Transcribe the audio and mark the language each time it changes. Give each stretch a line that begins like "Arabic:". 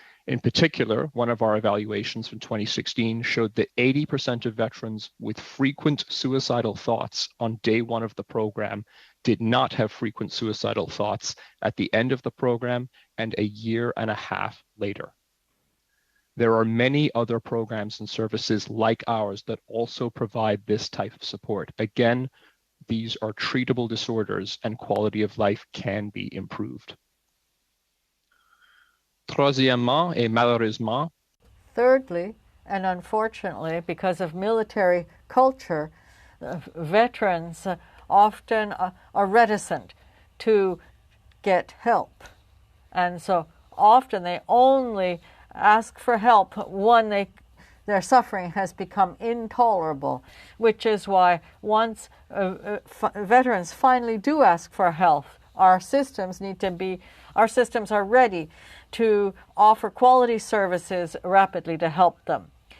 English: In particular, one of our evaluations from 2016 showed that 80% of veterans with frequent suicidal thoughts on day 1 of the program did not have frequent suicidal thoughts at the end of the program and a year and a half later. There are many other programs and services like ours that also provide this type of support. Again, these are treatable disorders and quality of life can be improved.
French: Troisièmement et malheureusement.
English: Thirdly, and unfortunately, because of military culture, veterans often are reticent to get help. And so often they only ask for help when their suffering has become intolerable, which is why once veterans finally do ask for help, our systems are ready to offer quality services rapidly to help them.